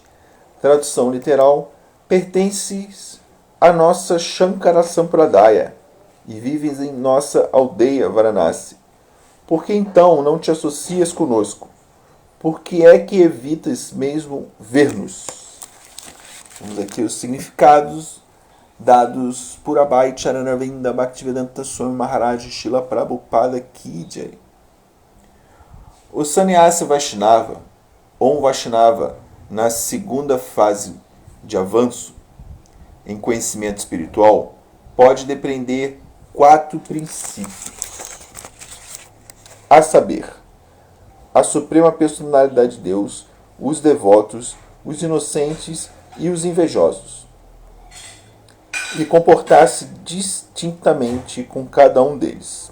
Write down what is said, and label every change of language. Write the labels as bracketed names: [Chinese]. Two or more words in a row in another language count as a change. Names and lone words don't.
[Portuguese] Tradução literal: pertences à nossa Shankara Sampradaya e vives em nossa aldeia Varanasi. Por que então não te associas conosco? Por que é que evitas mesmo ver-nos? Vamos aqui os significados dados por Abhay Charanarvinda Bhaktivedanta Swami Maharaj Srila Prabhupada [Hindi] Ki Jai. [Portuguese] O Sannyasa Vaishnava, ou um Vaishnava na segunda fase de avanço em conhecimento espiritual, pode depreender 4 princípios. A saber, a Suprema Personalidade de Deus, os devotos, os inocentes e os invejosos, e comportar-se distintamente com cada um deles.